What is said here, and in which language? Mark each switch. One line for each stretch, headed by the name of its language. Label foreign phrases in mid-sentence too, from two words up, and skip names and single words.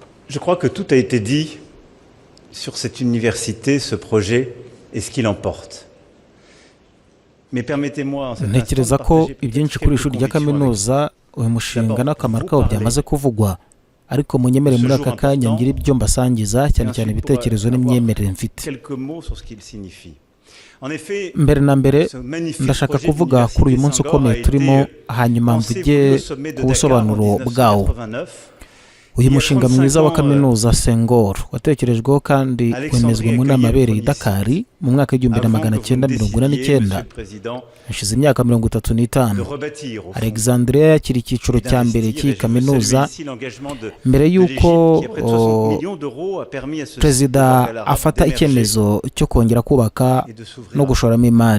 French: Je crois que tout a été dit sur cette université, ce projet et ce qu'il emporte. Mais permettez-moi en cet instant de
Kinyarwanda: ntekereza ko
French: partager
Kinyarwanda: ibyinshi
French: peut-être
Kinyarwanda: kuri
French: quelques
Kinyarwanda: ishuri rya
French: convictions avec
Kinyarwanda: kaminuza uyu mushinga n'akamaro kawo byamaze kuvugwa, ariko munyemere muri aka kanya ngira ibyo mbasangiza, cyane cyane ibitekerezo n'imyemerere mfite.
French: quelques mots sur ce qu'il signifie. En effet,
Kinyarwanda: mbere na mbere
French: ce magnifique
Kinyarwanda: ndashaka
French: projet
Kinyarwanda: kuvuga kuri uyu munsi
French: d'Université
Kinyarwanda: ukomeye
French: Senghor a
Kinyarwanda: turimo,
French: été
Kinyarwanda: hanyuma
French: lancé
Kinyarwanda: mvuge
French: pour le sommet de
Kinyarwanda: ku
French: Dakar
Kinyarwanda: busobanuro
French: en
Kinyarwanda: bwawo.
French: 1989.
Kinyarwanda: uyu mushinga mwiza wa kaminuza Senghor watekerejweho kandi wemezwa mu nama yabereye i Dakar mu mwaka w'1949. hashize imyaka 35. Alexandria yakira icyiciro cya mbere cy'iyi kaminuza mbere y'uko perezida afata icyemezo cyo kongera kubaka no gushoramo imari.